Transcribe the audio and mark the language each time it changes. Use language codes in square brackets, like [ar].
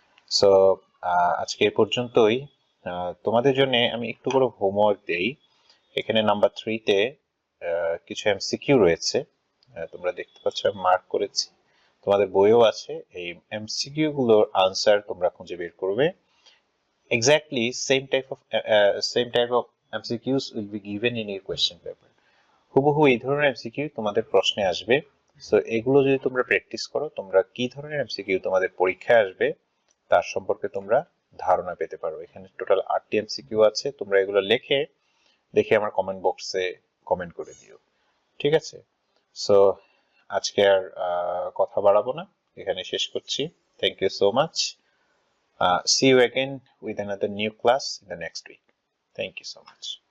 [bn] So আজকে এই পর্যন্তই। তোমাদের জন্য আমি একটু করে হোমওয়ার্ক দেই। এখানে নাম্বার 3 তে কিছু এমসিকিউ রয়েছে, তোমরা দেখতে পাচ্ছ মার্ক করেছি। তোমাদের বইও আছে। এই এমসিকিউ গুলোর আনসার তোমরা খুঁজে বের করবে। [en] Exactly same type of MCQs will be given in your question paper. [bn] হুবহু এই ধরনের এমসিকিউ তোমাদের প্রশ্নে আসবে। সো এগুলো যদি তোমরা প্র্যাকটিস করো, তোমরা কি ধরনের এমসিকিউ তোমাদের পরীক্ষায় আসবে তার সম্পর্কে তোমরা ধারণা পেতে পারো। এখানে টোটাল 8টি এমসিকিউ আছে, তোমরা এগুলো দেখে আমার কমেন্ট বক্সে কমেন্ট করে দিও, ঠিক আছে? সো আজকে আর কথা বাড়াবো না, এখানে শেষ করছি। [en] Thank you so much. See you again with another new class in the next week. Thank you so much.